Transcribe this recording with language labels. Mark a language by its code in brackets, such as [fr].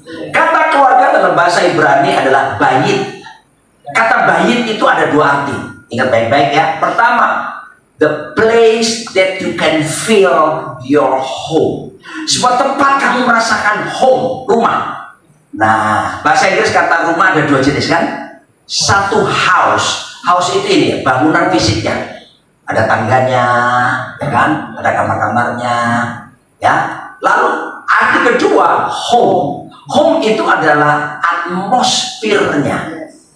[id] Kata keluarga dalam bahasa Ibrani adalah bayit. Kata bayit itu ada dua arti. Ingat baik-baik ya. Pertama, [en] the place that you can feel your home. [id] Sebuah tempat kamu merasakan home, rumah. Nah, bahasa Inggris kata rumah ada dua jenis kan? Satu house. House itu ini bangunan fisiknya. Ada tangganya, ya kan? Ada kamar-kamarnya, ya. Lalu arti kedua, home. Home itu adalah atmosfernya.